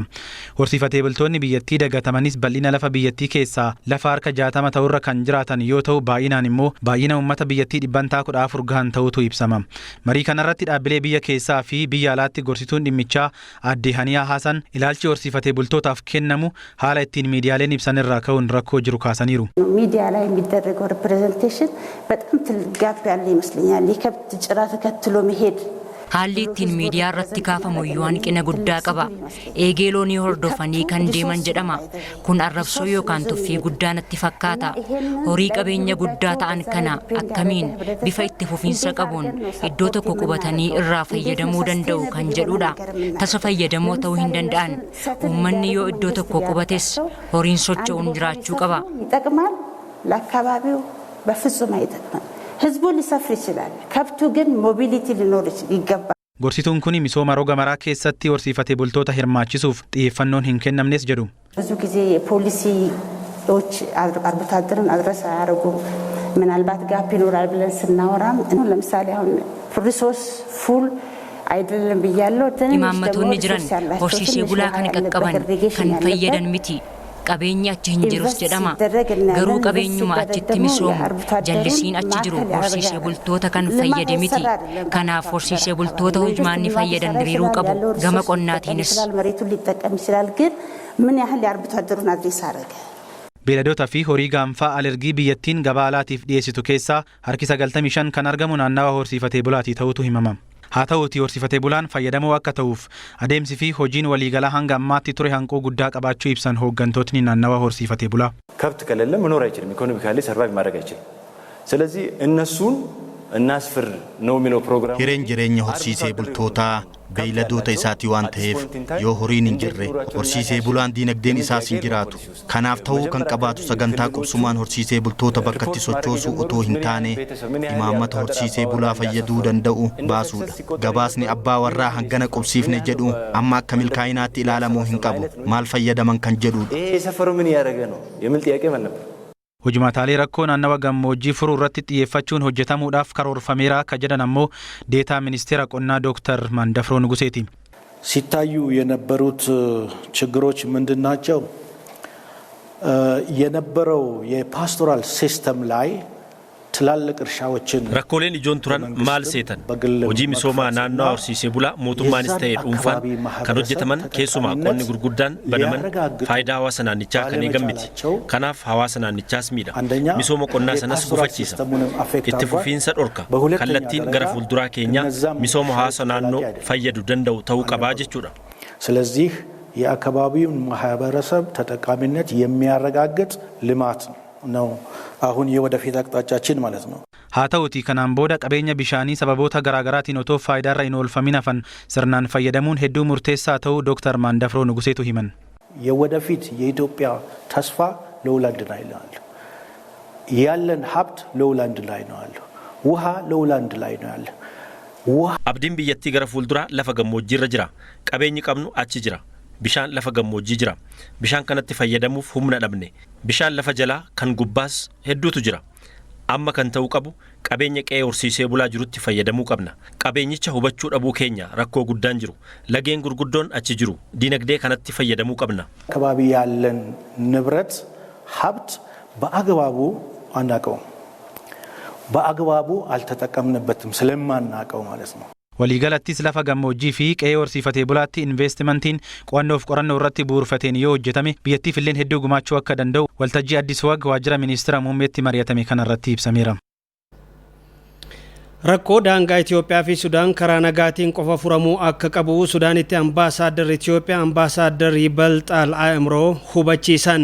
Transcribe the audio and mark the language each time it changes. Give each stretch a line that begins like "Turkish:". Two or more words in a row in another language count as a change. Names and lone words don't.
Oromo: Horsiifatee bultoonni biyyattii dagatamanis bal'ina lafa biyyattii keessaa lafa harka 60 ta'urra kan jiraatan yoo ta'u baay'inaan immoo baay'ina uummata biyyattii 14 gahan ta'utu ibsama. Marii kanarratti dhaabbilee biyya keessaa fi biyya alaatti gorsituun dhimmichaa Aadde Haniyaa Haasan ilaalchi horsiifatee bultootaaf kennamu haala ittiin miidiyaaleen ibsan irraa ka'uun rakkoo jiru kaasaniiru.
Amharic: ሚዲያ ላይ የሚደረገው ሪፕሬዘንቴሽን በጣም ትልቅ ጋፕ ያለ ይመስለኛል። የከብት ጭራ ተከትሎ መሄድ
Oromo: haalli ittiin miidiyaa irratti kaafamu iyyuu hanqina guddaa qaba. Eegeeloonii hordofanii kan deeman jedhama. Kun arrabsoo yookaan tuffii guddaa natti fakkaata. Horii qabeenya guddaa ta'an kana akkamiin bifa itti fufiinsa qabuun iddoo tokko qubatanii irraa fayyadamuu danda'u kan jedhudha. Tasa fayyadamoo ta'uu hin danda'an. Uummanni yoo iddoo tokko qubates horiin socho'uun jiraachuu qaba.
Amharic: ይጠቅማል ለአካባቢው በፍጹም አይጠቅምም። ህዝቡ ሊሰፍር ይችላል። ከብቱ ግን ሞቢሊቲ ሊኖር ይገባል።
Oromo: Gorsituun kun misooma roga maraa keessatti horsiifatee bultoota hirmaachisuuf xiyyeeffannoon hin kennamnes jedhu.
Amharic: ብዙ ጊዜ ፖሊሲዎች አርብቶ አደርን አድረስ አያደርጉም። ምናልባት ጋፕ ይኖራል ብለን ስናወራም ለምሳሌ አሁን
English: resource full
Amharic: አይደለም ብያለሁ።
Oromo: Imaammattoonni jiran horsiisee bulaa kan qaqqaban kan fayyadan miti. Qabeenya achi hin jirus jedhama. Garuu qabeenyuma achitti misoomu jallisiin achi jiru horsiisee bultoota kan fayyade miti. Kanaaf horsiisee bultoota hojmaanni fayyadan diriiruu qabu. Gama qonnaatiinis. Beelladoota fi horii gaanfaa alergii biyyattiin gabaa alaatiif dhiyeessitu keessaa harki 95 kan argamu naannawa horsiifatee bulaatii ta'utu himama. Haa ta'uutii horsiifatee bulaan fayyadamoo akka ta'uuf adeemsi fi hojiin waliigalaa hanga ammaatti ture hanqoo guddaa qabaachuu ibsan hooggantootni naannawa horsiifatee bulaa.
Amharic: ከብት ከሌለ መኖር አይችልም።
English: economically survive
Amharic: ማድረግ አይችልም። ስለዚህ እነሱን እናስፍር ነው የሚለው ፕሮግራም
Oromo: hireen jireenya horsiisee bultootaa beeyladoota isaatii waan ta'eef yoo horiin hin jirre horsiisee bulaan diinagdeen isaas hin jiraatu. Kanaaf ta'uu kan qabaatu sagantaa qubsumaan horsiisee bultoota bakkatti sochoosuu otoo hin taane imaammata horsiisee bulaa fayyaduu danda'u baasuudha. Gabaasni abbaa warraa hangana qubsiifne jedhu amma akka milkaa'inaatti ilaalamuu hin qabu. Maal fayyadaman kan jedhudha.
Amharic: ሰፈሩ ምን ያደረገ ነው የሚል ጥያቄ ነበር።
Oromo: Hojimaalee rakkoo naannawa gammoojjii furuu irratti xiyyeeffachuun hojjetamuudhaaf karoorfameera akka jedhan ammoo deetaa ministeera qonnaa Dr. Mandafroo Nuguseeti.
Amharic: ሲታዩ የነበሩት ችግሮች ምንድን ናቸው? የነበረው የፓስቶራል ሲስተም ላይ ትላልቅ እርሻዎችን
Oromo: rakkooleen ijoon turan maal seetan hojii misoomaa naannoo horsiisee bulaa mootummaanis ta'e dhuunfaan kan hojjetaman keessumaa qonni gurguddaan banaman faayidaa hawaasa naannichaa kan eegan miti. Kanaaf hawaasa naannichaas miidha. Misooma qonnaa sanas gufachiisa. Itti fufiinsa dhorka. Kallattiin gara fuulduraa keenyaa misooma hawaasa naannoo fayyadu danda'u ta'uu qabaa jechuudha.
Amharic: ስለዚህ የአካባቢውን ማህበረሰብ ተጠቃሚነት የሚያረጋግጥ ልማት ነው አሁን የወደፊት አቅጣጫችን ማለት ነው።
Oromo: haa ta'uutii kanaan booda qabeenya bishaanii sababoota garaagaraatiin otoo faayidaarra hin oolfamin hafan sirnaan fayyadamuun hedduu murteessaa ta'uu ዶክተር ማንደፍሮ ንጉሴቱ himan.
Amharic: የወደፊት የኢትዮጵያ ተስፋ ሎውላንድ ላይ ነው ያለው። ያለን ሀብት ሎውላንድ ላይ ነው ያለው። ውሃ ሎውላንድ ላይ ነው ያለው።
Oromo: abdiin biyyattii gara fuulduraa lafa gammoojjii irra jira. Qabeenyi qabnu achi jira. Bishaan lafa gammoojjii jira. Bishaan kanatti fayyadamuuf humna dhabne. Bishaan lafa jalaa kan gubbaas hedduutu jira. Amma kan ta'uu qabu qabeenya qe'ee horsiisee bulaa jirutti fayyadamuu qabna. Qabeenyicha hubachuu dhabuu keenya rakkoo guddaan jiru. Lageen gurguddoon achi jiru. Dinagdee kanatti fayyadamuu qabna.
Amharic: አካባቢ ያለን ንብረት ሀብት በአግባቡ አናውቀውም። በአግባቡ አልተጠቀምንበትም ስለማናውቀው ማለት ነው።
Oromo: waliigalattis lafa gammoojjii fi qe'ee horsiifatee bulaatti investimentiin qo'annoof qorannoo irratti bu'uurfateen yoo hojjetame biyyattiif illee hedduu gumaachuu akka danda'u waltajjii Addis Wag waajjira ministeera muummeetti mari'atame kanarratti ibsameera. Rakkoo daangaa Itoophiyaa fi Sudaan karaa nagaatiin qofa furamuu akka qabu Sudaanitti ambaasaadarri Itoophiyaa ambaasaadarri Yibalxaal Aamroo hubachiisan.